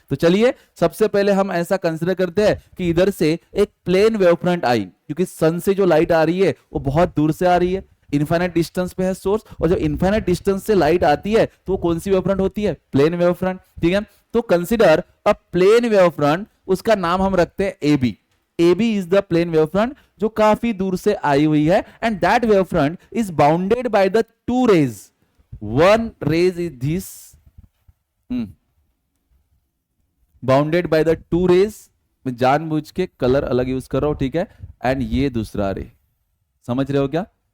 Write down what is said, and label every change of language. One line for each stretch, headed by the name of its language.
Hindi: तो चलिए सबसे पहले हम ऐसा कंसीडर करते हैं कि इधर से एक प्लेन वेवफ्रंट आई, क्योंकि सन से जो लाइट आ रही है वो बहुत दूर से आ रही है, इनफाइनाइट डिस्टेंस पे है सोर्स, और जब इनफाइनाइट डिस्टेंस से लाइट आती है तो कौन सी वेवफ्रंट होती है? Plane wavefront. ठीक है, तो
English: consider a plane wavefront,
Hindi: उसका नाम हम रखते हैं AB।
English: AB is the plane wavefront
Hindi: जो काफी दूर से आई हुई है,
English: and that wavefront is bounded by the two rays. One rays is this, bounded by the two rays।
Hindi: मैं जानबूझ के कलर अलग यूज कर रहा हूं, ठीक है, एंड ये दूसरा रे। समझ रहे हो क्या?